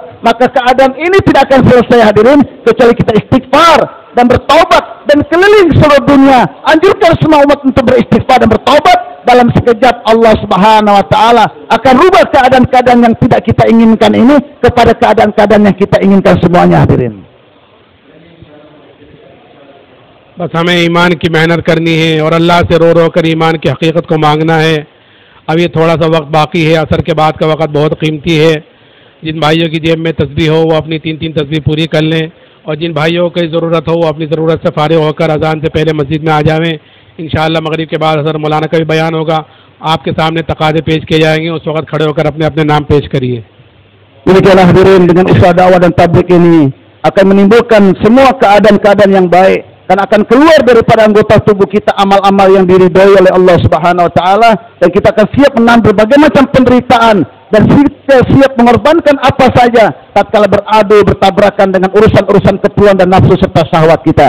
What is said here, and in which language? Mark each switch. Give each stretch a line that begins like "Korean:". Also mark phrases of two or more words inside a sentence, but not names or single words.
Indonesian: Maka keadaan ini tidak akan selesai hadirin kecuali kita istighfar dan bertobat dan keliling seluruh dunia. Anjurkan semua umat untuk beristighfar dan bertobat. Dalam sekejap Allah
Arabic: سبحانه وتعالى
Indonesian: akan rubah keadaan-keadaan yang tidak kita inginkan ini kepada keadaan-keadaan yang kita inginkan semuanya hadirin.
Urdu: بس ہمیں ایمان کی محنت کرنی ہے اور اللہ سے رو رو کر ایمان کی حقیقت کو مانگنا ہے. اب یہ تھوڑا سا وقت باقی ہے، عصر کے بعد کا وقت بہت قیمتی ہے. جن بھائیوں کی جیب میں تسبیح ہو وہ اپنی 3-3 تسبیح پوری کر لیں، اور جن بھائیوں کی ضرورت ہو وہ اپنی ضرورت سے فارغ ہو کر اذان سے پہلے مسجد میں آ جاویں. ان شاء اللہ مغرب کے بعد حضرت مولانا کا بھی بیان ہوگا، آپ کے سامنے تقاضے پیش کیے جائیں گے، اس وقت کھڑے ہو کر اپنے اپنے نام پیش کریے.
Indonesian: Demikianlah hadirin, dengan usaha dakwah dan tabligh ini akan menimbulkan semua keadaan-keadaan yang baik, dan akan keluar daripada anggota tubuh kita amal-amal yang diridhoi oleh Allah
Arabic: سبحانه وتعالى,
Indonesian: dan kita akan siap menanggung berbagai macam penderitaan dan kita siap mengorbankan apa saja tatkala beradu bertabrakan dengan urusan-urusan keperluan dan nafsu serta syahwat kita.